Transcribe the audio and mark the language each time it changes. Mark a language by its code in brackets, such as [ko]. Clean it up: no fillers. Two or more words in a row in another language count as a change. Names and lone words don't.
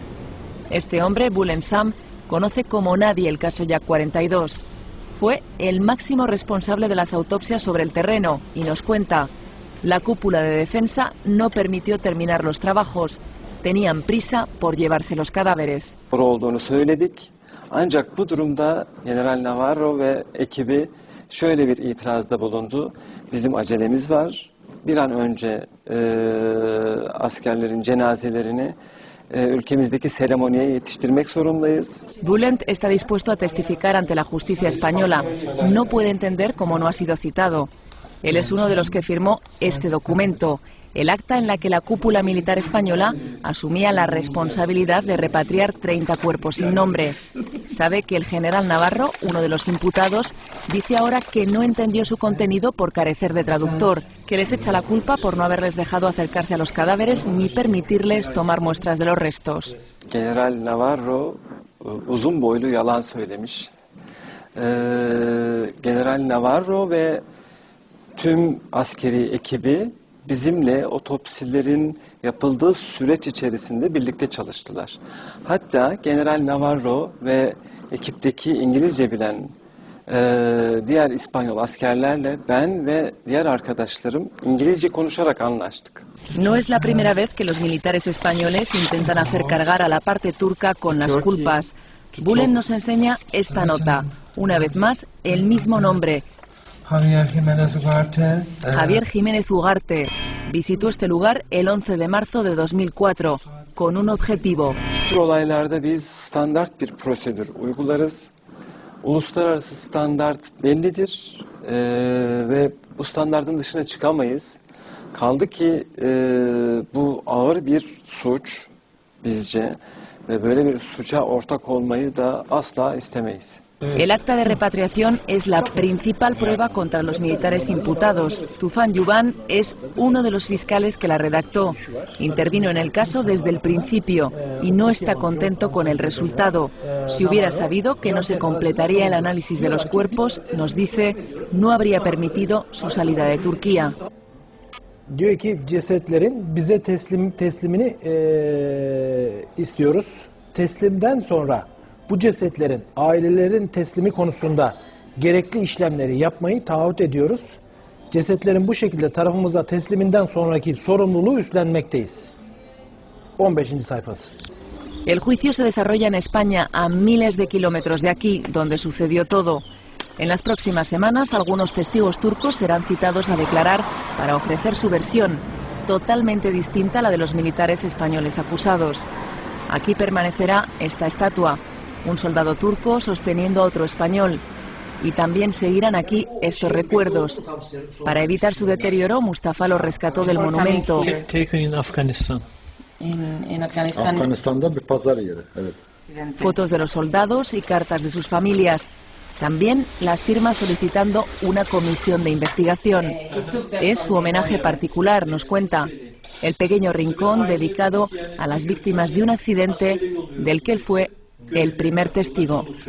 [es] Este hombre, Bulen Sam, conoce como nadie el caso Yak 42. Fue el máximo responsable de las autopsias sobre el terreno y nos cuenta, la cúpula de defensa no permitió terminar los trabajos. Tenían prisa por llevarse los cadáveres. [tr] Ancak bu durumda General Navarro ve ekibi şöyle bir itirazda bulundu. Bizim acelemiz var. Bir an önce askerlerin cenazelerini ülkemizdeki seremoniye yetiştirmek zorundayız. [es] Bülent está dispuesto a testificar ante la justicia española. No puede entender cómo no ha sido citado. Él es uno de los que firmó este documento, el acta en la que la cúpula militar española asumía la responsabilidad de repatriar 30 cuerpos sin nombre. Sabe que el general Navarro, uno de los imputados, dice ahora que no entendió su contenido por carecer de traductor, que les echa la culpa por no haberles dejado acercarse a los cadáveres ni permitirles tomar muestras de los restos. [tr] General Navarro uzun boylu yalan söylemiş. General Navarro ve tüm askeri ekibi bizimle otopsilerin yapıldığı süreç içerisinde birlikte çalıştılar. Hatta General Navarro ve ekipteki İngilizce bilen diğer İspanyol askerlerle ben ve diğer arkadaşlarım İngilizce konuşarak anlaştık. [es] No es la primera vez que los militares españoles intentan hacer cargar a la parte turca con las culpas. Bülent nos enseña esta nota. Una vez más, el mismo nombre. Javier Jiménez Ugarte visitó este lugar el 11 de marzo de 2004 con un objetivo. [tr] Bu olaylarda biz standart bir prosedür uygularız. Uluslararası standart bellidir ve bu standartın dışına çıkamayız. Kaldı ki bu ağır bir suç bizce ve böyle bir suça ortak olmayı da asla istemeyiz. [es] El acta de repatriación es la principal prueba contra los militares imputados. Tufan Yuban es uno de los fiscales que la redactó. Intervino en el caso desde el principio y no está contento con el resultado. Si hubiera sabido que no se completaría el análisis de los cuerpos, nos dice, no habría permitido su salida de Turquía. [tr] Diyor ki cesetlerin bize teslimini istiyoruz. Teslimden sonra bu cesetlerin ailelerin teslimi konusunda gerekli işlemleri yapmayı taahhüt ediyoruz. Cesetlerin bu şekilde tarafımıza tesliminden sonraki sorumluluğu üstlenmekteyiz. 15. sayfası. [es] El juicio se desarrolla en España, a miles de kilómetros de aquí, donde sucedió todo. En las próximas semanas, algunos testigos turcos serán citados a declarar para ofrecer su versión, totalmente distinta a la de los militares españoles acusados. Aquí permanecerá esta estatua, un soldado turco sosteniendo a otro español. Y también seguirán aquí estos recuerdos. Para evitar su deterioro, Mustafa lo rescató del monumento. En Afganistán. [tr] Afganistan'da bir pazar yeri. Evet. [es] Fotos de los soldados y cartas de sus familias. También las firma solicitando una comisión de investigación. Es su homenaje particular, nos cuenta. El pequeño rincón dedicado a las víctimas de un accidente del que él fue el primer testigo.